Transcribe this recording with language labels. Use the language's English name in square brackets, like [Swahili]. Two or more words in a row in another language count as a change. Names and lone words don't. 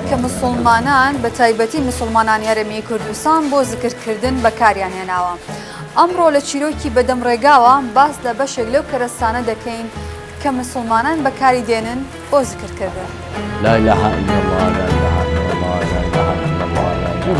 [Central Kurdish] کە مسلمانان بە تایبەتی مسلمانان یارەمی کوردستان بۆ زیکردکردن بەکاریان هێناوە. ئەمڕۆ لە چیرۆکی بەدەم ڕێگاوە باس لە بەشێک لەو کەرەستانە دەکەین کە مسلمانان بەکاری دێنن بۆ زیکردکردن. [Arabic] لا إله إلا الله لا إله إلا الله لا إله إلا الله